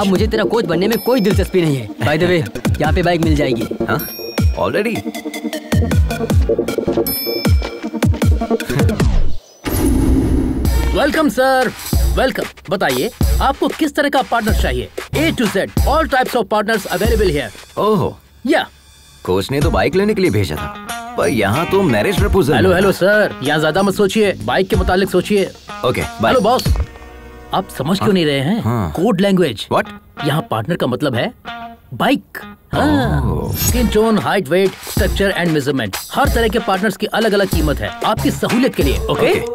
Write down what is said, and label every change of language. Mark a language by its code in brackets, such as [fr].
[hi] अब मुझे तेरा कोच बनने में कोई दिलचस्पी नहीं है. बाय द वे, यहाँ पे बाइक मिल जाएगी. हाँ? Already? Welcome sir, welcome. बताइए आपको किस तरह का पार्टनर चाहिए? [en] A to Z, all types of partners available here. [hi] ओहो. या कोच ने तो बाइक लेने के लिए भेजा था, पर यहाँ तो मैरिज प्रपोजल. हेलो सर, यहाँ ज्यादा मत सोचिए, बाइक के मुतालिक सोचिए. Okay, bye. हेलो बॉस, आप समझ क्यों नहीं रहे हैं? Code language. [en] What? [hi] यहाँ पार्टनर का मतलब है bike. Skin tone, height, wait, structure and measurement, हर तरह के पार्टनर्स की अलग अलग कीमत है आपकी सहूलियत के लिए. ओके.